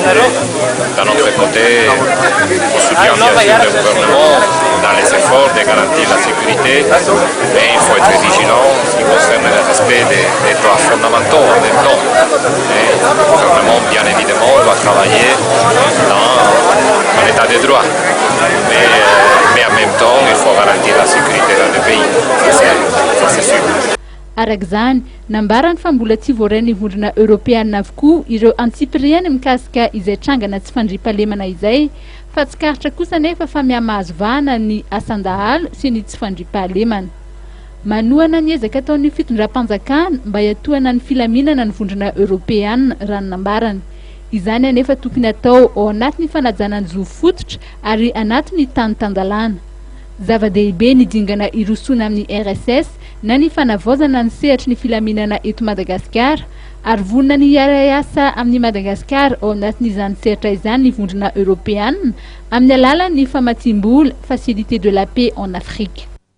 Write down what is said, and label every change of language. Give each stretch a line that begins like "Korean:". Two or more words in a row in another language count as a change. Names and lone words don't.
French: D'un autre côté, on soutient bien sûr le gouvernement dans les efforts de garantir la sécurité, mais il faut être vigilant en ce qui concerne le respect des droits fondamentaux en même temps. Et le gouvernement, bien évidemment, doit travailler dans l'état de droit. Mais en même temps, il faut garantir la sécurité dans le pays. Ça c'est sûr.
Malagasy: Arak'izany nambarany fa mbola tsy voarainy vondrona eropeanina avokoa ireo antsipiriany mikasika izay trangana tsy fandrimpahalemana izay fa tsikaritra kosa nefa fa mihamahazovana ny asandahalo sy ny tsy fandrimpahalemana. Manohana ny ezaka ataon'ny fitondram-panjakana mba hiatohana ny filaminana ny vondrona eropeanina raha ny nambarany. Izany anefa tokony atao ao anatin'ny fanajana ny zo fototra ary anatin'ny tany tandalana. Zava-dehibe ny dingana irosona amin'ny RSS na ny fanavaozana ny sehatry ny filaminana eto Madagasikara ary vonina ny hiara-iasa amin'ny Madagasikara ao anatin'izany sehatra izany ny vondrona eropeanina amin'ny alalan'ny famatsiam-bola
French: Facilité de la paix en Afrique.